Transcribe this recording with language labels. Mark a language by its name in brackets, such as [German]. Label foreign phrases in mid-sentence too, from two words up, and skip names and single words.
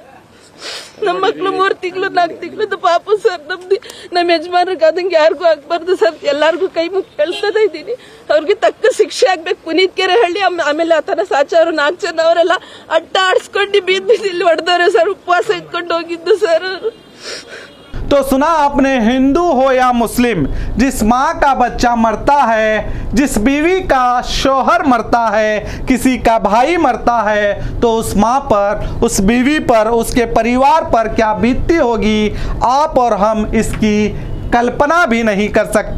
[Kannada] ನಮ್ಮ ಮಕ್ಳು 3 ತಿಂಗಳು 4 ತಿಂಗಳದ್ದು ಪಾಪು ಸರ್. ನಮ್ಮ ಯಜಮಾನ್ರಿಗೆ ಆದಂಗೆ ಯಾರಿಗೂ ಆಗ್ಬಾರ್ದು ಸರ್. ಎಲ್ಲಾರ್ಗು ಕೈ ಮುಗಿ ಕಳ್ಸದ ಇದ್ದೀನಿ. ಅವ್ರಿಗೆ ತಕ್ಕ ಶಿಕ್ಷೆ ಆಗ್ಬೇಕು. ಪುನೀತ್ ಕೆರೆಹಳ್ಳಿ ಆಮೇಲೆ ಆತನ ಸಾಚಾರು 4 ಜನ ಅವರೆಲ್ಲ ಅಡ್ಡ ಆಡಿಸ್ಕೊಂಡು ಬೀದಿಲಿ ಹೊಡೆದವ್ರೆ ಸರ್. ಉಪವಾಸ ಇಟ್ಕೊಂಡು ಹೋಗಿದ್ದು ಸರ್. [Hindi] तो सुना आपने, हिंदू हो या मुस्लिम, जिस माँ का बच्चा मरता है, जिस बीवी का शोहर मरता है, किसी का भाई मरता है, तो उस माँ पर, उस बीवी पर, उसके परिवार पर क्या बीतती होगी आप और हम इसकी कल्पना भी नहीं कर सकते।